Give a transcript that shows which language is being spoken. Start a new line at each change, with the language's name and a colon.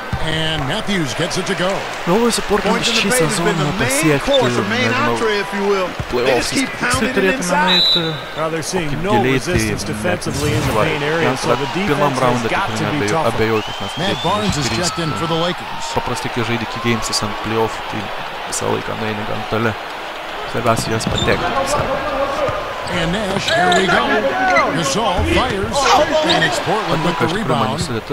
English: And Matthews gets it to go. Points in the paint has been the main course, the main entree, if you will. They just keep pounding it inside. Well, they're seeing no resistance defensively in the paint area, so the defense has got to be tougher. Matt Barnes is checked in for the Lakers.
Lithuanian: Paprastai, kai žaidė iki games'us ant playoff'ų, tai visą laiką nueini gan toli. Svarbiausia jas patekti.
English: And Nash, here we go. Gasol fires, and it's Portland with the rebound.